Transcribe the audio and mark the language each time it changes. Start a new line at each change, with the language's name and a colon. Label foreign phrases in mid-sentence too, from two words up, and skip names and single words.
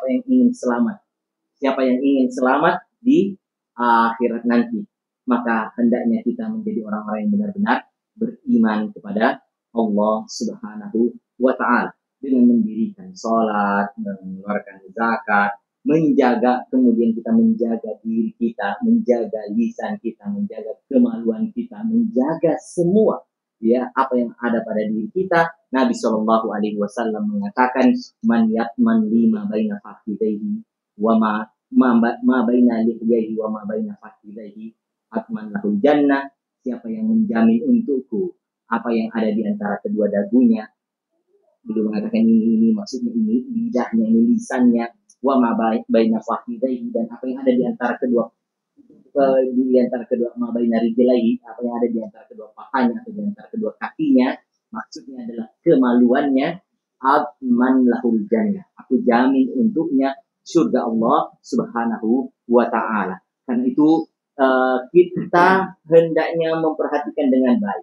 Indonesian: yang ingin selamat di akhirat nanti, maka hendaknya kita menjadi orang-orang yang benar-benar beriman kepada Allah
Arabic: سبحانه وتعالى
Indonesian: dengan mendirikan salat, mengeluarkan zakat, kemudian kita menjaga diri kita, menjaga lisan kita, menjaga kemaluan kita, menjaga semua apa yang ada pada diri kita. Nabi
Arabic: صلى الله عليه وسلم
Indonesian: mengatakan,
Arabic: من يضمن لما بين فخذيه وما بين لحييه وما بين فخذيه أضمن له الجنة.
Indonesian: Siapa yang menjamin untukku apa yang ada di antara kedua dagunya, beliau mengatakan ini maksudnya ini lidahnya, ini lisannya,
Arabic: وما بين فخذيه,
Indonesian: dan apa yang ada di antara kedua
Arabic: ما بين رجليه,
Indonesian: apa yang ada di antara kedua pahanya atau di antara kedua kakinya, maksudnya adalah kemaluannya.
Arabic: أضمن له الجنة,
Indonesian: aku jamin untuknya surga Allah
Arabic: سبحانه وتعالى.
Indonesian: Karena itu kita hendaknya memperhatikan dengan baik.